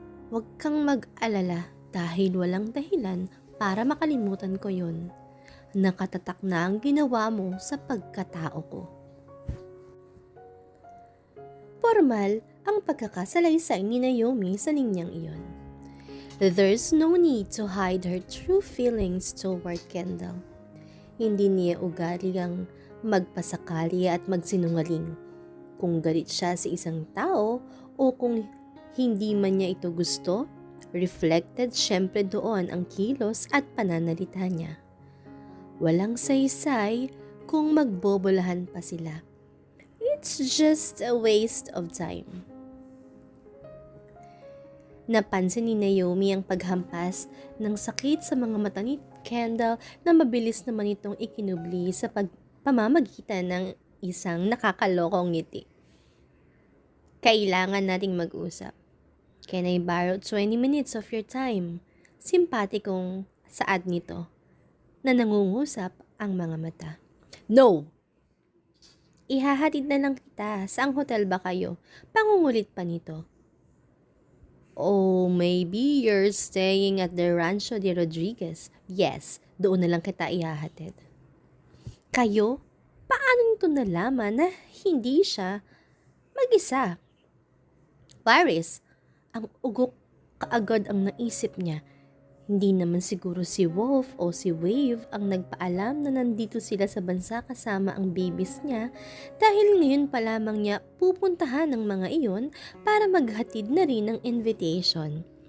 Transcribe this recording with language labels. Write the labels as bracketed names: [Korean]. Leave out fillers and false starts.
[Filipino] Huwag kang mag-alala dahil walang dahilan para makalimutan ko yon. Nakatatak na ang ginawa mo sa pagkatao ko. Formal ang pagkakasalaysay ni Naomi sa linyang iyon. [English] There's no need to hide her true feelings toward Kendall. [Filipino] Hindi niya ugali ang magpasakali at magsinungaling. Kung galit siya sa isang tao o kung hindi man niya ito gusto, reflected syempre doon ang kilos at pananalita niya. Walang saysay kung magbobolahan pa sila. [English] It's just a waste of time. [Filipino] Napansin ni Naomi ang paghampas ng sakit sa mga mata ni Kendall na mabilis naman itong ikinubli sa pamamagitan ng isang nakakalokong ngiti. Kailangan nating mag-usap. [English] Can I borrow 20 minutes of your time? [Filipino] Simpatikong saad nito na nangungusap ang mga mata. No! Ihahatid na lang kita. Saang hotel ba kayo? Pangungulit pa nito. [English] Oh, maybe you're staying at the Rancho de Rodriguez. [Filipino] Yes, doon na lang kita ihahatid. Kayo? Paano nito nalaman na hindi siya mag-isa? Paris, ang ugok kaagad ang naisip niya. Hindi naman siguro si Wolf o si Wave ang nagpaalam na nandito sila sa bansa kasama ang babies niya dahil ngayon pa lamang niya pupuntahan ng mga iyon para maghatid na rin ng invitation.